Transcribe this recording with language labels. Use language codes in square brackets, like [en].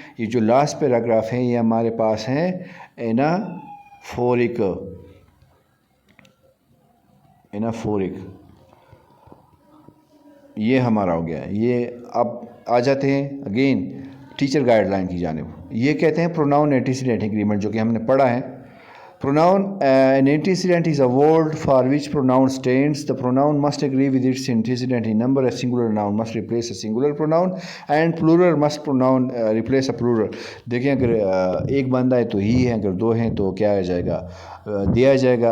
[hi] ये जो last paragraph है ये हमारे पास है एनाफोरिक। एनाफोरिक ये हमारा हो गया। ये अब आ जाते हैं अगेन टीचर गाइडलाइन की जानिब। ये कहते हैं प्रोनाउन एंटीसीडेंट एग्रीमेंट, जो कि हमने पढ़ा है। [en] Pronoun an antecedent is a word for which pronoun stands. The pronoun must agree with its antecedent in number. A singular noun must replace a singular pronoun and plural must pronoun replace a plural। [hi] देखें अगर एक बंदा है तो ही है, अगर दो हैं तो क्या आ जाएगा? दिया जाएगा।